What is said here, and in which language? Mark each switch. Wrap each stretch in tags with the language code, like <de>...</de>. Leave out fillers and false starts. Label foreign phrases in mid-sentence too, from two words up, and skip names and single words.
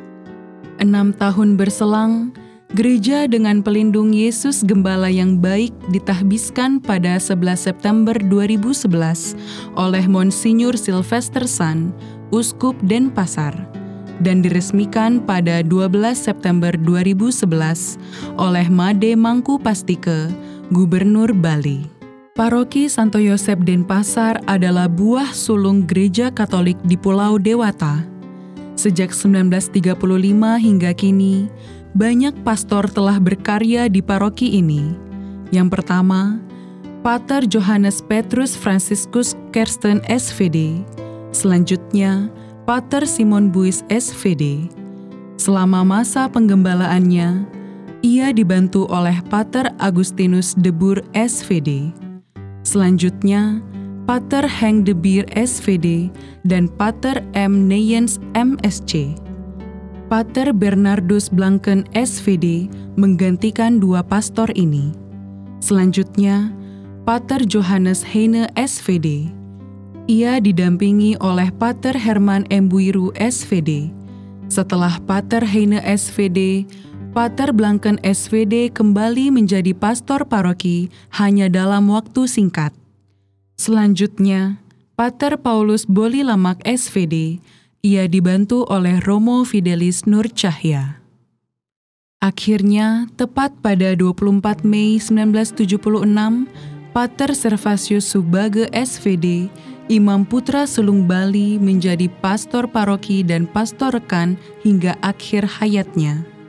<id>6 tahun berselang, gereja dengan pelindung Yesus Gembala yang baik ditahbiskan pada 11 September 2011 oleh Monsinyur Sylvester Sun, Uskup Denpasar, dan diresmikan pada 12 September 2011 oleh Made Mangku Pastike, Gubernur Bali. Paroki Santo Yosep Denpasar adalah buah sulung gereja Katolik di Pulau Dewata. Sejak 1935 hingga kini, banyak pastor telah berkarya di paroki ini. Yang pertama, Pater Johannes Petrus Franciscus Kersten SVD. Selanjutnya, Pater Simon Buis SVD. Selama masa penggembalaannya, ia dibantu oleh Pater Agustinus de Boer SVD. Selanjutnya, Pater Henk de Beer SVD dan Pater M. Neyens MSC. Pater Bernardus Blanken SVD menggantikan dua pastor ini. Selanjutnya, Pater Johannes Heine SVD. Ia didampingi oleh Pater Herman Embuiru SVD. Setelah Pater Heine SVD, Pater Blanken SVD kembali menjadi pastor paroki hanya dalam waktu singkat. Selanjutnya, Pater Paulus Bolilamak SVD. Ia dibantu oleh Romo Fidelis Nur Cahya. Akhirnya, tepat pada 24 Mei 1976, Pater Servasius Subage SVD, Imam Putra Sulung Bali, menjadi pastor paroki dan pastor rekan hingga akhir hayatnya.</id>